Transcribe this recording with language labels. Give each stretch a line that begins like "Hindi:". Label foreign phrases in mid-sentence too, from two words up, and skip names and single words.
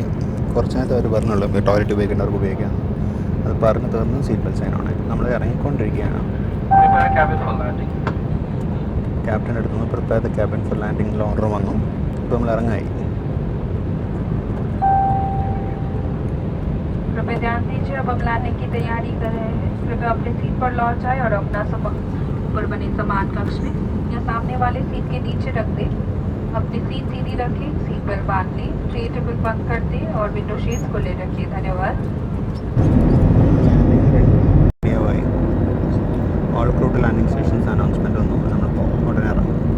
Malayalam: കുറച്ച് നേരത്തെ അവർ പറഞ്ഞുള്ളൂ ടോയ്ലറ്റ് ഉപയോഗിക്കേണ്ടവർക്ക് ഉപയോഗിക്കാം. അത് പറഞ്ഞ് തീർന്ന്
English: seat belt sign
Malayalam: ഓണായി. നമ്മൾ ഇറങ്ങിക്കൊണ്ടിരിക്കുകയാണ്. ക്യാപ്റ്റൻ്റെ അടുത്ത് നിന്ന്
English: prepare the cabin for landing
Malayalam: ഓർഡർ വന്നു. ഇപ്പോൾ നമ്മൾ ഇറങ്ങായി.
Hindi: कृपया ध्यान दीजिए, अब हम लैंडिंग की तैयारी कर रहे हैं. कृपया अपने सीट पर लौट जाए और अपना ऊपर बने सामान कक्ष में या सामने वाले सीट के नीचे रख दें. अपनी सीट सीधी रखें, सीट बेल्ट बांध लें, ट्रे टेबल बंद कर दें और
English: window shades
Hindi: खुले रखिए. धन्यवाद.
English: all crew to landing stations announcement വന്നു.
Malayalam: നമ്മളിപ്പോൾ ഉടനെ ഇറങ്ങും.